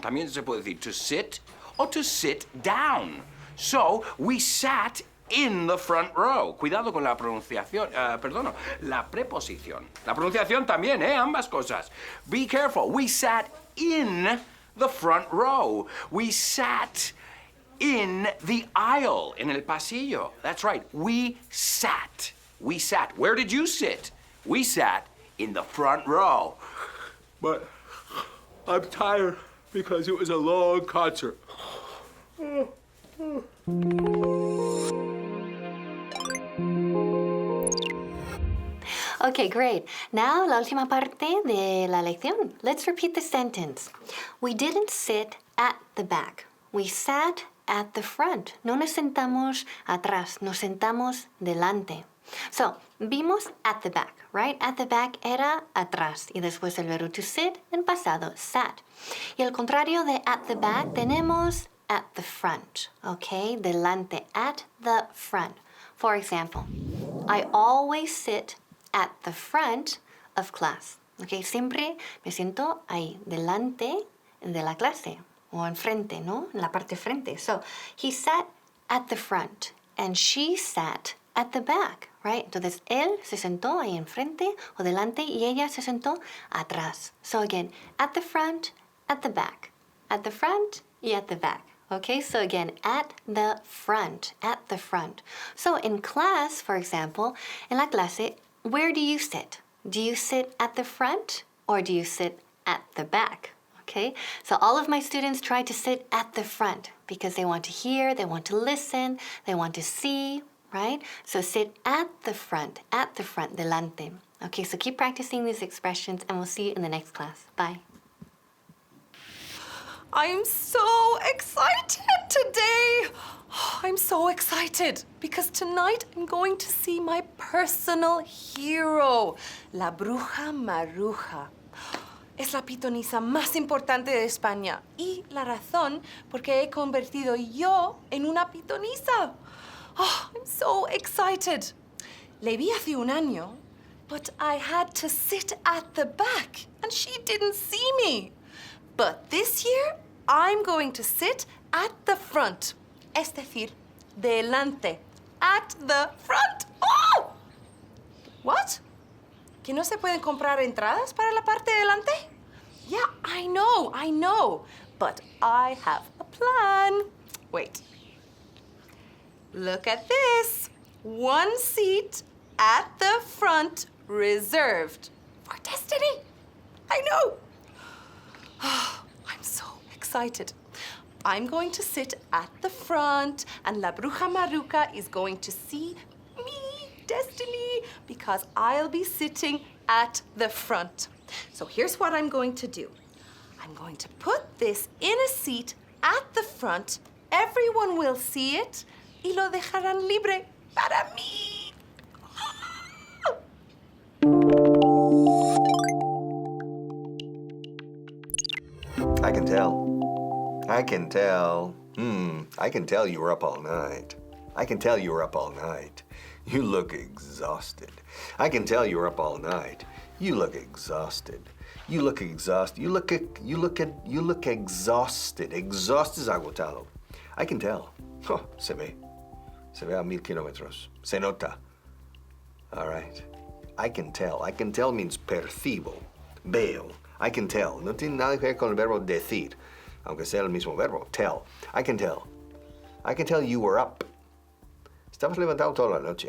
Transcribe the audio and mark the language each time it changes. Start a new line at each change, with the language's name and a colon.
Spanish: También se puede decir
English: to sit or to sit down. So, we sat in the front row.
Spanish: Cuidado con la pronunciación, la preposición. La pronunciación también, ambas cosas.
English: Be careful. We sat in the front row. We sat in the aisle,
Spanish: en el pasillo.
English: That's right. We sat. We sat. Where did you sit? We sat in the front row. But I'm tired because it was a long concert. Okay, great.
Spanish: Now, la última parte de la lección.
English: Let's repeat the sentence. We didn't sit at the back. We sat at the front.
Spanish: No nos sentamos atrás, nos sentamos delante.
English: So, vimos at the back, right?
Spanish: At the back era atrás. Y después el verbo to sit en pasado, sat. Y el contrario de at the back tenemos at the front, okay? Delante, at the front.
English: For example, I always sit at the front of class.
Spanish: Okay, siempre me siento ahí, delante de la clase. O enfrente, ¿no? En la parte frente.
English: So, he sat at the front and she sat at the back, right?
Spanish: Entonces, él se sentó ahí enfrente o delante y ella se sentó atrás.
English: So, again, at the front, at the back. At the front y at the back. Okay, so again, at the front, at the front. So, in class, for example,
Spanish: en la clase,
English: where do you sit? Do you sit at the front or do you sit at the back? Okay, so all of my students try to sit at the front because they want to hear, they want to listen, they want to see, right? So sit at the front, delante. Okay, so keep practicing these expressions and we'll see you in the next class. Bye. I'm so excited today. I'm so excited because tonight I'm going to see my personal hero, la bruja Maruja.
Spanish: Es la pitonisa más importante de España y la razón por qué he convertido yo en una pitonisa.
English: Oh, I'm so excited.
Spanish: Le vi hace un año,
English: but I had to sit at the back and she didn't see me. But this year, I'm going to sit at the front.
Spanish: Es decir, delante.
English: At the front. Oh! What?
Spanish: ¿Que no se pueden comprar entradas para la parte de delante?
English: Yeah, I know. But I have a plan. Wait. Look at this. One seat at the front reserved for Destiny. I know. I'm so excited. I'm going to sit at the front and La Bruja Maruca is going to see me, Destiny, because I'll be sitting at the front. So here's what I'm going to do. I'm going to put this in a seat at the front. Everyone will see it
Spanish: y lo dejarán libre para mí.
English: I can tell. I can tell. I can tell you were up all night. I can tell you were up all night. You look exhausted. I can tell you were up all night. You look exhausted. You look exhausted. You look exhausted. Exhausted
Spanish: es agotado.
English: I can tell. Oh,
Spanish: se ve. Se ve a 1000 kilómetros. Se nota.
English: All right. I can tell. I can tell means percibo. Veo. I can tell.
Spanish: No tiene nada que ver con el verbo decir, aunque sea el mismo verbo. Tell. I can tell.
English: I can tell you were up.
Spanish: Estabas levantado toda la noche.